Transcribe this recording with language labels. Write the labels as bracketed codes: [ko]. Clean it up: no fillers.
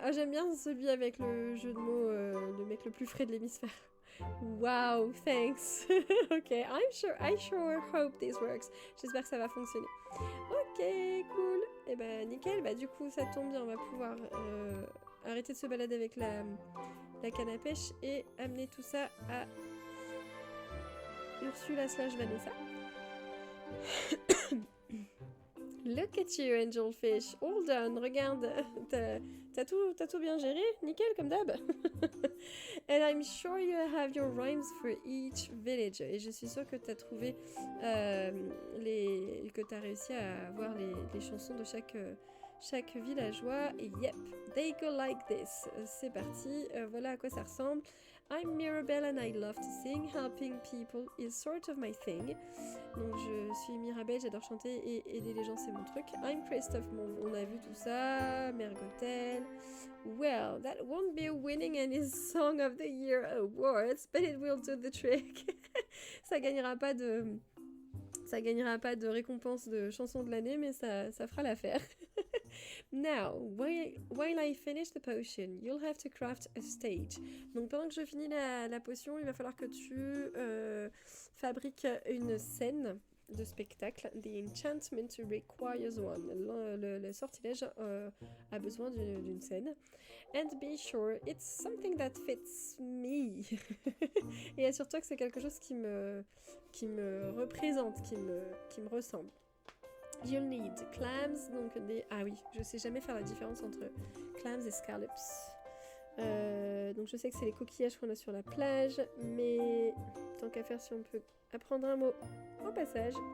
[fr] Ah, j'aime bien celui avec le jeu de mots, le mec le plus frais de l'hémisphère. [en] Wow, thanks. Ok, I sure hope this works. [fr] J'espère que ça va fonctionner. Ok, cool. Et ben nickel. Bah du coup, ça tombe bien, on va pouvoir arrêter de se balader avec la canne à pêche et amener tout ça à Ursula / Vanessa. [en] Look at you, Angelfish. All done. [fr] Regarde, t'as tout bien géré. Nickel, comme d'hab. [en] And I'm sure you have your rhymes for each village. [fr] Et je suis sûre que t'as trouvé que t'as réussi à avoir les chansons de chaque villageois. Et [en] yep, they go like this. [fr] C'est parti, voilà à quoi ça ressemble. [en] I'm Mirabelle and I love to sing. Helping people is sort of my thing. [fr] Donc je suis Mirabelle, j'adore chanter et aider les gens, c'est mon truc. [en] I'm Christophe, [fr] on a vu tout ça. Mergotel. [en] Well, that won't be winning any Song of the Year awards, but it will do the trick. [fr] Ça gagnera pas de récompense de chanson de l'année, mais ça fera l'affaire. [en] Now, while I finish the potion, you'll have to craft a stage. [fr] Donc pendant que je finis la potion, il va falloir que tu fabriques une scène de spectacle. [en] The enchantment requires one. [fr] Le sortilège a besoin d'une scène. [en] And be sure it's something that fits me. [fr] Et assure-toi que c'est quelque chose qui me représente, qui me ressemble. [en] You'll need clams, [fr] donc ah oui, je sais jamais faire la différence entre clams et scallops. Donc je sais que c'est les coquillages qu'on a sur la plage, mais tant qu'à faire, si on peut apprendre un mot au passage.